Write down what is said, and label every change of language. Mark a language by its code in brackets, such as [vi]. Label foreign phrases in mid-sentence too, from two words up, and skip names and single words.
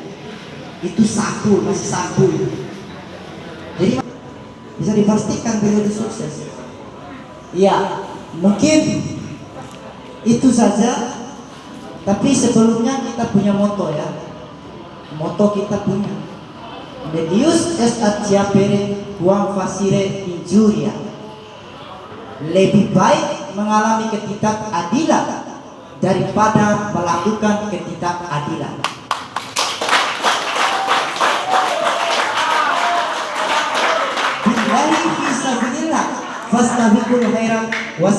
[id] Itu masih saku. Jadi bisa dipastikan periode sukses. Ya, mungkin itu saja. Tapi sebelumnya kita punya moto, ya. Moto kita punya [la] Medius est atiapere quam facere injuria. [id] Lebih baik mengalami ketidakadilan daripada melakukan ketidakadilan. [ar] بالله في سبيل الله فاستبقوا الخيرات.